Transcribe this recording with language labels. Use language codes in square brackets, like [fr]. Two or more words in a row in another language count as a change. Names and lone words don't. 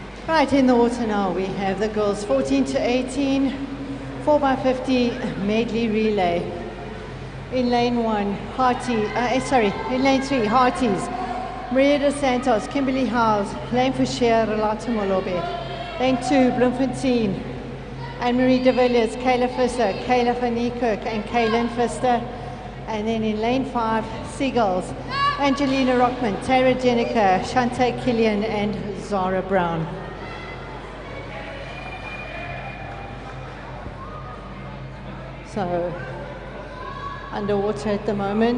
[en] Right, in the water now we have the girls 14 to 18, 4x50 medley relay. In lane 1, in lane 3, Hearties, Maria dos Santos, Kimberly Howes, lane for Cher, Relata Molobe. Lane 2, Bloemfontein, Anne-Marie de Villiers, Kayla Visser, Kayla van Niekerk and Kaylin Pfister. And then in lane 5, Seagulls, Angelina Rockman, Tara Jenica, Shante Killian and Zara Brown. So, underwater at the moment.